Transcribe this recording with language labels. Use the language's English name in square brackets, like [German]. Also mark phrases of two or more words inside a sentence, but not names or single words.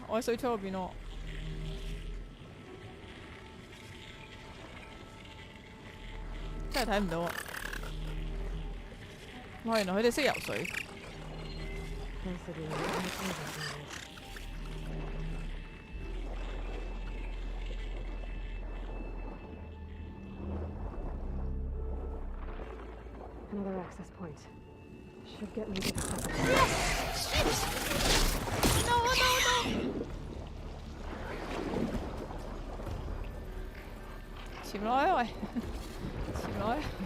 [Cantonese] 我喺水箱嗰邊喎。真係睇唔到啊！哇！原來佢哋識游水。 [English] Another access point. Should get me to the top. No, no, no! [Cantonese] 潛落去喂，潛落去。